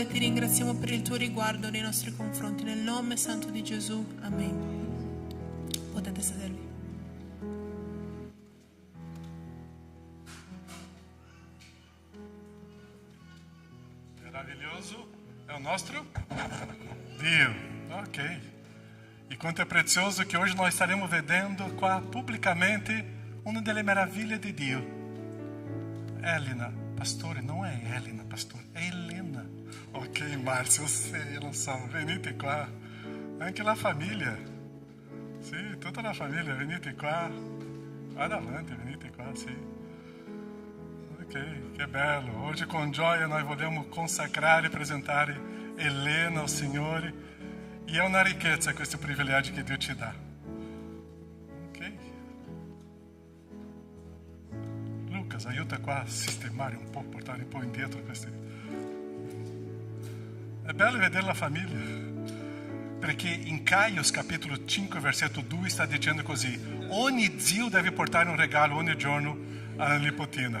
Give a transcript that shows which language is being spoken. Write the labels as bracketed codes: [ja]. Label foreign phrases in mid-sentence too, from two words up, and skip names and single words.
[it] Ti ringraziamo per il tuo riguardo nei nostri confronti. Nel nome santo di Gesù. Amen. Potete sedervi. [pt] Meraviglioso é o nosso Dio. Ok. E quanto é precioso que hoje nós estaremos [it] vedendo qua [pt] publicamente uma [it] delle meraviglie di Dio. Elena, pastore, [pt] não é Elena, pastore, é Helena. Ok, Márcio, eu sei, eu não so. [it] Venite qua. Anche la famiglia. Sì, tutta la famiglia, venite qua. Vada avanti, venite qua, sì. Ok, che bello. [pt] Hoje com [it] gioia nós vogliamo consacrare e presentare Helena ao Signore. E [pt] é uma [it] ricchezza questo privilegio che Dio ci dà. Ok? Lucas, aiuta qua a sistemare un po', portare un po' indietro questi. È bello vedere la famiglia, perché in Caios capitolo 5 versetto 2 sta dicendo così: ogni zio deve portare un regalo ogni giorno alla nipotina.